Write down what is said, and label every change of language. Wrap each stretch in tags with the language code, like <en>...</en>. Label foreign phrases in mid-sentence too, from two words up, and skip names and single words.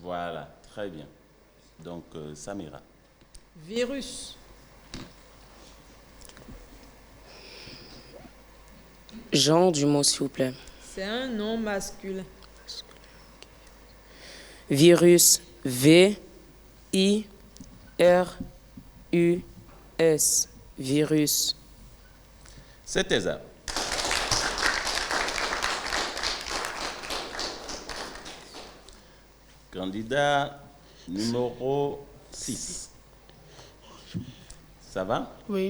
<fr>Voilà, très bien. Donc, Samira. Virus. Genre du mot, s'il vous plaît. C'est un nom masculin. Virus. V-I-R-U-S. Virus. C'était ça. Candidat numéro 6. Ça va? Oui.</fr>